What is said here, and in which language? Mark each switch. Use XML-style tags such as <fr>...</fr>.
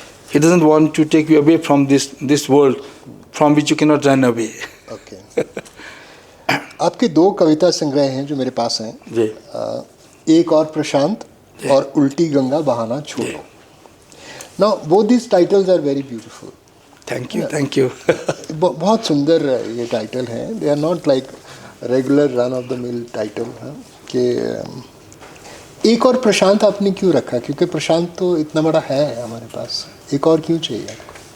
<en>He doesn't want to take you away from this world from which you cannot run away. Okay.</en> <hi>आपके दो कविता संग्रह हैं जो मेरे पास हैं जी. एक और प्रशांत और उल्टी गंगा बहाना छोड़ो.</hi> <en>Now both these titles are very beautiful. Thank you.</en> <hi>बहुत सुंदर ये टाइटल हैं.</hi> <en>They are not like regular run of the mill title.</en> <hi>कि एक और प्रशांत आपने क्यों रखा, क्योंकि प्रशांत तो इतना बड़ा है हमारे पास, एक और क्यों चाहिए आपको?</hi>